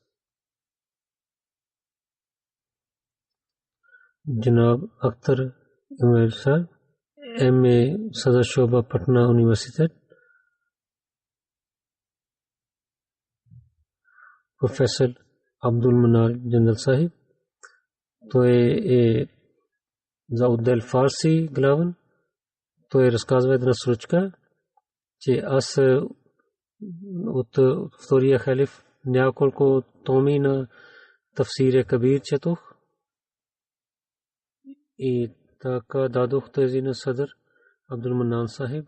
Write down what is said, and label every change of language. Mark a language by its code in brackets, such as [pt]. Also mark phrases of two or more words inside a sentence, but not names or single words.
[bg] Джанаб Ахтар Умер МA [ur] صدر شعبہ [bg] Patna Universitet, Professor Abdul Manar Jandal Sahib, той е за отдел Фарси главен. Той разказва една случка, че аз от втория халиф няколко томи на Тафсир Кабир четох и така дадох тези на Садър Абдул Манан Сахиб.